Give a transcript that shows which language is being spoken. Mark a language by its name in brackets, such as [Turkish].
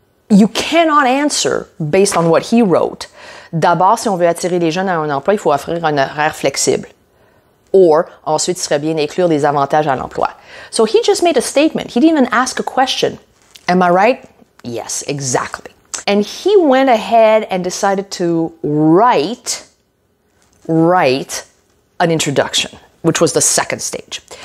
[English] You cannot answer based on what he wrote. [French] D'abord, si on veut attirer les jeunes à un emploi, il faut offrir un horaire flexible. Or, ensuite, il serait bien d'inclure des avantages à l'emploi. [English] So he just made a statement. He didn't even ask a question. Am I right? Yes, exactly. And he went ahead and decided to write an introduction, which was the second stage.